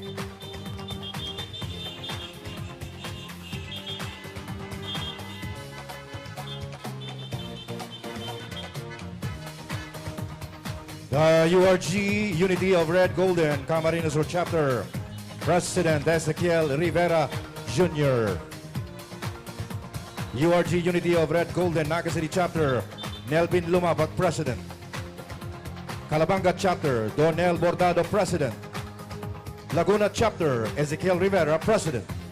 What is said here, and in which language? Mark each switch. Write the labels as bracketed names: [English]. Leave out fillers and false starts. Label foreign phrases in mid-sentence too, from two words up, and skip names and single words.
[English] The URG Unity of Red Golden, Camarines Sur Chapter, President Ezequiel Rivera Jr. URG Unity of Red Golden, Naga City Chapter, Nelvin Lumabag, President. Calabanga Chapter, Donel Bordado, President. Laguna Chapter, Ezequiel Rivera, President.